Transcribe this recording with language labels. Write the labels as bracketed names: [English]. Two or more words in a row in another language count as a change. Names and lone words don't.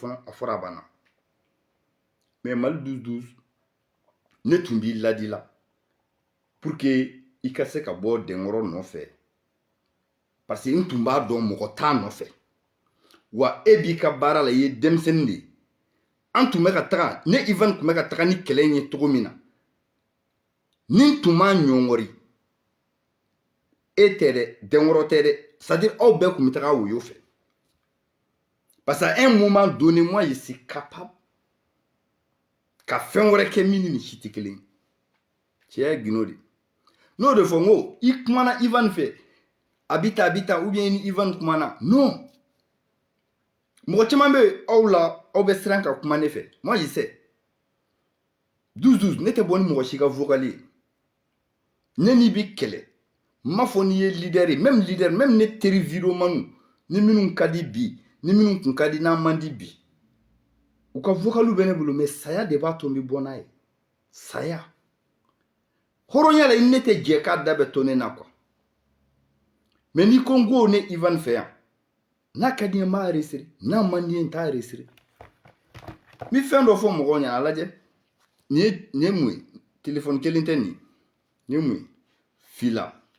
[Bambara] fana a fɔra a banna mais Mali 12-12 ne tun b'i ladi la pour que i ka se ka bɔ denkɔrɔ nɔfɛ [French] parce que [Bambara] n tun b'a dɔn mɔgɔ t'a nɔfɛ wa e b'i ka baara la i ye denmisɛnnin de ye an tun bɛ ka taga ne Ivan tun bɛ ka taga ni kɛlɛ in ye cogo min na ni n tun m'a ɲɔngɔri e tɛ dɛ denkɔrɔ tɛ dɛ [French] c'est à dire [Bambara] aw bɛɛ tun bɛ taga woyo fɛ [French] parce qu'à un moment donné moi je suis capable [Bambara] ka fɛn wɛrɛ kɛ min ni nin si tɛ kelen ye cɛ ye gindo de n'o de fɔ n ko i kumana Ivan fɛ a bɛ tan [French] ou bien [Bambara] i ni Ivan kumana non mɔgɔ caman bɛ aw la aw bɛ siran ka kuma ne fɛ [French] moi je sais [Bambara] 12-12 ne tɛ bɔ ni mɔgɔ si ka vocal ye ne n'i bi kɛlɛ n m'a fɔ n'i ye leader ye même leader même ne teri vidéomaniw ni minnu ka di bi ni minnu kun ka di n'an man di bi u ka vocaliw bɛ ne bolo mais saya de b'a to n bɛ bɔ n'a ye saya hɔrɔnya la i ne tɛ jɛ k'a da bɛ to ne na quoi mais n'i ko n ko ne Ivan fɛ yan n'a ka di n ye n b'a resserrer n'a man di n ye n t'a resserrer n bɛ fɛn dɔ fɔ mɔgɔw ɲɛna a lajɛ nin ye mun ye téléphone kelen tɛ nin ye mun ye fila